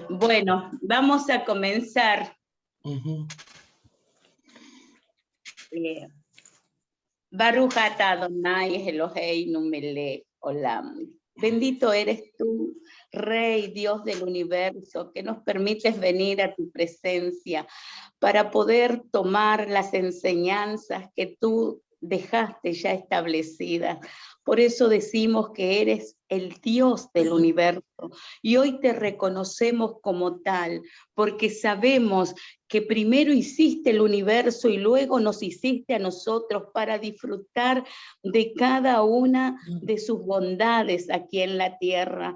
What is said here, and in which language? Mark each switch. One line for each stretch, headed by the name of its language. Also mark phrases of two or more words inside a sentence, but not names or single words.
Spanish: Bueno, vamos a comenzar.
Hebrew: ברוך אתה אדוני אלוהינו מלך עולם.
Spanish: Bendito eres tú, Rey, Dios del universo, que nos permites venir a tu presencia para poder tomar las enseñanzas que tú dejaste ya establecidas. Por eso decimos que eres el Dios del universo y hoy te reconocemos como tal, porque sabemos que primero hiciste el universo y luego nos hiciste a nosotros para disfrutar de cada una de sus bondades aquí en la tierra.